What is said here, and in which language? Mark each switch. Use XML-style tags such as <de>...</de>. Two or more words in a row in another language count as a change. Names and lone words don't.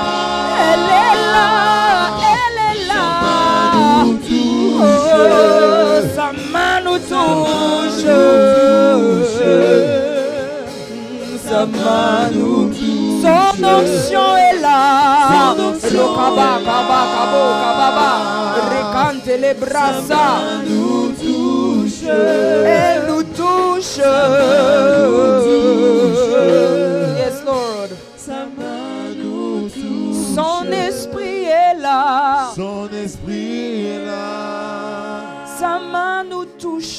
<fr>Elle est là. Elle est là. Sa main nous touche. Sa main nous touche. Sa main nous touche. Son onction est là. Son onction Kaba, est kaba, là. kabo, kababa. Recante les bras. Sa main nous touche. Elle nous touche.</fr> <en>Yes, Lord.</en> <fr>Sa main nous touche. Son esprit est là. Son esprit est là. Sa main nous touche.</fr>